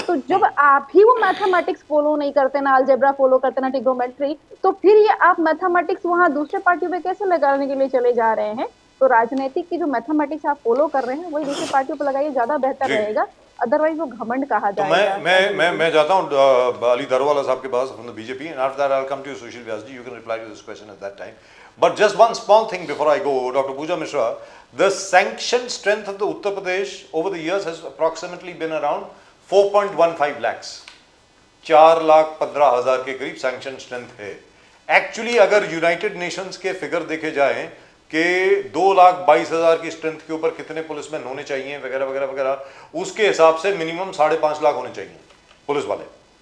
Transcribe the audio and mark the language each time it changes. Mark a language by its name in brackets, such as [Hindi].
[Hindi] तो जब आप ही वो मैथमेटिक्स फॉलो नहीं करते, ना अलजेब्रा फॉलो करते, ना ट्रिग्नोमेट्री, तो फिर ये आप मैथमेटिक्स वहां दूसरे पार्टियों पे कैसे लगाने के लिए चले जा रहे हैं? तो राजनीतिक की जो मैथमेटिक्स आप फॉलो कर रहे हैं वही दूसरी पार्टियों पर लगाइए, ज्यादा बेहतर रहेगा। अदरवाइज वो घमंड कहा तो जाएगा। मैं जाता हूँ अली दारूवाला साहब के पास [English] From the BJP, and after that I will come to you Sushil Vyas ji, you can reply to this question at that time. But just one small thing before I go, Dr. Pooja Mishra, the sanction strength of the Uttar Pradesh over the years has approximately been around 4.15 lakhs. [Hindi] 4,15,000 के करीब sanction strength है. Actually अगर United Nations के figure देखे जाएं कि 2,22,000 की strength के ऊपर कितने पुलिसमैन होने चाहिए वगैरह वगैरह वगैरह, उसके हिसाब से मिनिमम 5.5 लाख होने चाहिए पुलिस वाले.